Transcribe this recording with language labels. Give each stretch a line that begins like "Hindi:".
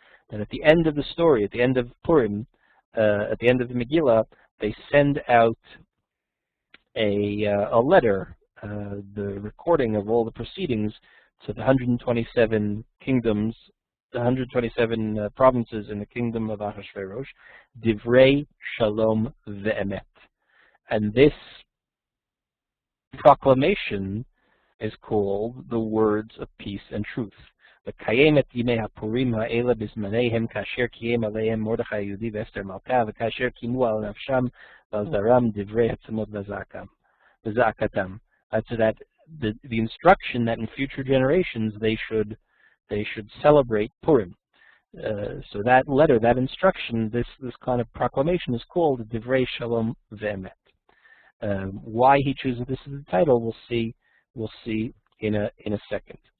English: And at the end of the story, at the end of Purim, at the end of the Megillah, they send out a letter, the recording of all the proceedings to the 127 kingdoms, the 127 provinces in the kingdom of Ahasuerus, Divrei Shalom Ve'emet. And this proclamation is called the words of peace and truth.
Hebrew: וקיים את ימי הפורים האלה בזמניהם כאשר קיים עליהם מרדכי היהודי ואסתר מלכה וכאשר קיימו על נפשם ועל זרם דברי עצמות וזעקתם.
English: So that the instruction that in future generations they should celebrate Purim. So that letter, that instruction, this kind of proclamation is called Divrei Shalom Ve'emet. Why he chooses this as the title, we'll see in a second.